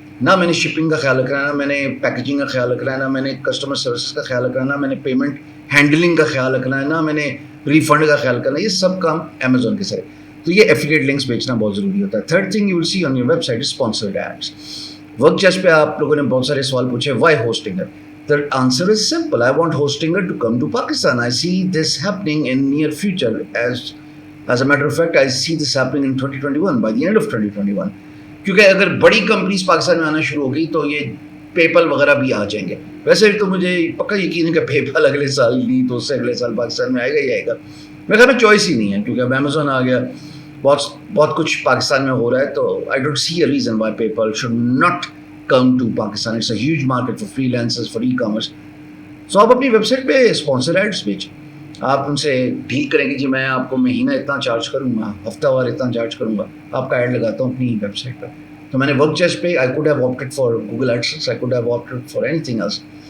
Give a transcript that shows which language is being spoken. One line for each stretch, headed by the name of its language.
Urdu: نہ میں نے شپنگ کا خیال رکھنا ہے، نہ میں نے پیکیجنگ کا خیال رکھنا ہے، نہ میں نے کسٹمر سروسز کا خیال رکھنا ہے، نہ میں نے پیمنٹ ہینڈلنگ کا خیال رکھنا ہے، نہ میں نے ریفنڈ کا خیال کرنا ہے. یہ سب کام امیزون کے سر. تو یہ ایفیلیٹ لنکس بیچنا بہت ضروری ہوتا ہے.
English: Third thing you will see on your website is sponsored ads. Work chase
Urdu: پہ آپ لوگوں نے بہت سارے سوال پوچھے،
English: Why Hostinger? The answer is simple. I want Hostinger to come to Pakistan. I see this happening in near future. As a matter of fact, I see this happening in 2021, by the end of 2021.
Urdu: کیونکہ اگر بڑی companies Pakistan میں آنا شروع ہو گئی تو یہ پے پل وغیرہ بھی آ جائیں گے. ویسے تو مجھے پکا یقین ہے کہ پے پل اگلے سال نہیں تو اس سے اگلے سال پاکستان میں آئے گا ہی آئے گا. میرے خیال میں چوائس ہی نہیں ہے، کیونکہ اب امیزون آ گیا، بہت کچھ پاکستان میں ہو رہا ہے.
English: تو I don't see a reason why PayPal should not come to Pakistan. It's a huge market for freelancers, for e-commerce.
Urdu: So آپ اپنی ویب سائٹ پہ اسپانسر ایڈس بیچیں. آپ ان سے ڈیل کریں گے، جی میں آپ کو مہینہ اتنا چارج کروں گا، ہفتہ وار اتنا چارج کروں گا، آپ کا ایڈ لگاتا ہوں اپنی ویب سائٹ پہ. تو میں نے ورک چیس پہ
English: I could have opted for Google AdSense, I could have opted for anything else.